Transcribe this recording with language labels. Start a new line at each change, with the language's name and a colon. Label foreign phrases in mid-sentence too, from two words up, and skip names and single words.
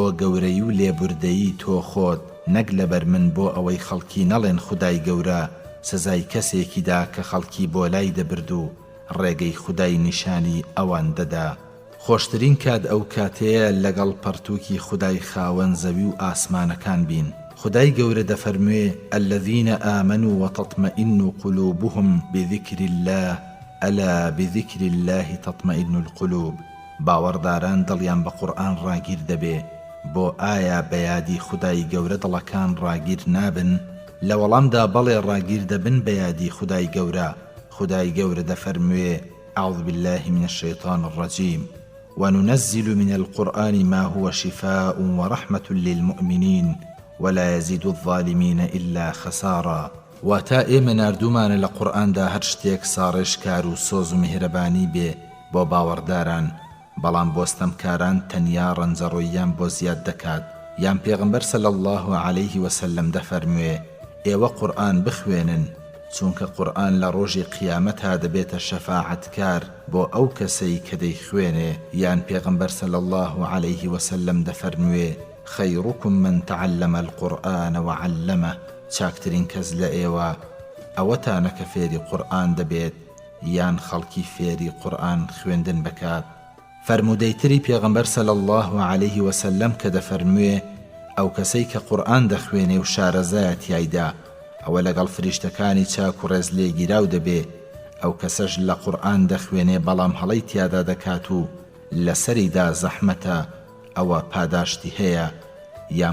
Central Kurdish: گەورەی و لێبوردەیی تۆ خۆت نەک لەبەر من بۆ ئەوەی خەڵکی نەڵێن خودای گەورە سزای کەسێکیدا کە خەڵکی بۆ لای دەبرد و ڕێگەی خودای نیشانی ئەوان دەدا خۆشترین کات ئەو کاتەیە لەگەڵ پەرتووکی خودای خاوەن زەوی و ئاسمانەکان بین خدای گەورە دەفەرموێ
Arabic: الذين آمنوا وتطمئن قلوبهم بذكر الله ألا بذكر الله تطمئن القلوب
Central Kurdish: باوەڕداران دڵیان بە قورئان ڕاگیر دەبێ بۆ ئایا بەیادی خدای گەورە دڵەکان ڕاگیر نابن لە وەڵامدا بەڵێ ڕاگیر دەبن بەیادی خدای گەورە خدای گەورە دەفەرموێ
Arabic: أعوذ بالله من الشيطان الرجيم وننزل من القرآن ما هو شفاء ورحمة للمؤمنين ولا يزيد الظالمين إلا خسارا
Central Kurdish: واتا ئێمە ناردوومانە لە قورئاندا هەر شتێک ساڕێژکار و سۆز و میهرەبانی بێ بۆ باوەڕداران بەڵام بۆستەمکاران تەنیا ڕەنجەڕۆییان بۆ زیاد دەکات یان پێغەمبەر
Arabic: صلی الله عليه وسلم
Central Kurdish: دەفەرموێ ئێوە قورئان بخوێنن چونکە قورئان لە ڕۆژی قیامەتها دەبێتە شەفاعەتکار بۆ ئەو کەسەی کە دەیخوێنێ یان پێغەمبەر
Arabic: صلی الله عليه وسلم
Central Kurdish: دەفەرموێ
Arabic: خيركم من تعلم القرآن وعلمه
Central Kurdish: چاکترین کەس لە ئێوە ئەوەتانە کە فێری قورئان دەبێت یان خەڵکی فێری قورئان خوێندن بکات فەرمودەیتری پێغەمبەر
Arabic: صلی الله عليه وسلم
Central Kurdish: کە دەفەرموێ ئەو کەسەی کە قورئان دەخوێنێ و شارەزایە تیایدا ئەوە لەگەڵ فریشتەکانی چاک و ڕێز لێگیراو دەبێ ئەو کەسەش لە قورئان دەخوێنێ بەڵام هەڵەی تیادا دەکات و لەسەریدا زەحمەتە ئەوە پاداشتی هەیە یان